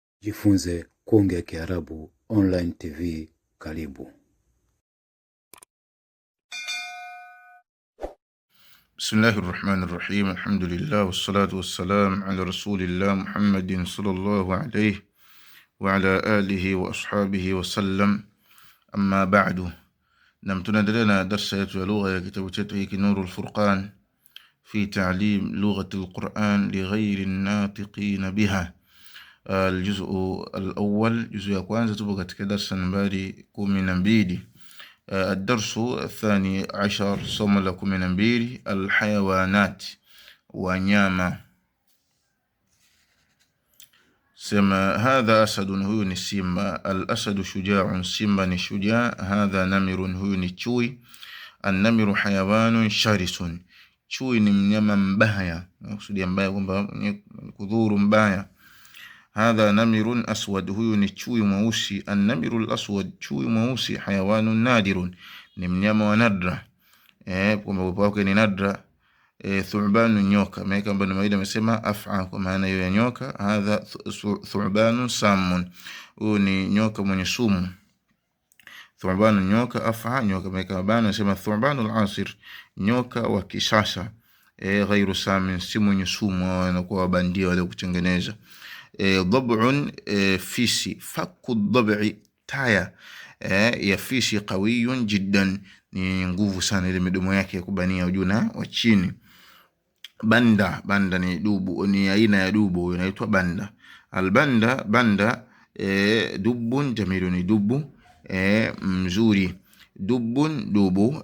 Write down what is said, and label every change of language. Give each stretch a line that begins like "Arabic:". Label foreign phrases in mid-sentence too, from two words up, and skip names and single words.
Swahili: Jifunze kuongea Kiarabu
English: online TV.
Swahili: Karibu.
Arabic: بسم الله الرحمن الرحيم. الحمد لله والصلاة والسلام على رسول الله محمد صلى الله عليه وعلى آله وأصحابه وسلم. أما بعد.
Swahili: Tunaendelea na darsa yetu ya lugha ya kitabu chetu hiki Nurul Furqan fi ta'lim lughati al-Quran li ghayri an-natiqin biha.
Arabic: الجزء الأول جزء
Swahili: ya kwanza tupo katika darsa nambari 12.
Arabic: الدرس الثاني عشر
Swahili: somo la 12 الحيوانات wanyama.
Arabic: سما هذا أسد
Swahili: huyu ni simba.
Arabic: الأسد شجاع
Swahili: simba ni shujaa.
Arabic: هذا نمر
Swahili: huyu ni chui.
Arabic: النمر حيوان شرس
Swahili: chui ni mnyama mbaya, nakusudia mbaya kwamba kudhuru mbaya.
Arabic: هذا نمر أسود
Swahili: huyu ni chui mweusi.
Arabic: النمر الأسود
Swahili: chui mweusi.
Arabic: حيوان نادر
Swahili: ni mnyama wa nadra, kwamba uwepo wake ni nadra. ثعبان nyoka, maana kwamba Maida amesema af'a kwa maana hiyo ya nyoka.
Arabic: هذا ثعبان سام
Swahili: huyu ni nyoka mwenye sumu. ثعبان nyoka, af'a nyoka, maana kwamba anasema
Arabic: ثعبان العاصر
Swahili: nyoka wa kisasa.
Arabic: غير سام
Swahili: si mwenye sumu, wanakuwa bandia wale kutengeneza. ضبع fisi.
Arabic: فك الضبع
Swahili: taya ya fisi.
Arabic: قوي جدا
Swahili: ni nguvu sana ile midomo yake ya kubania juu na wa chini. Banda, banda ni dubu, ni aina ya dubu inaitwa banda. Albanda, banda.
Arabic: دب جميل
Swahili: ni dubu mzuri. Dubun dubu.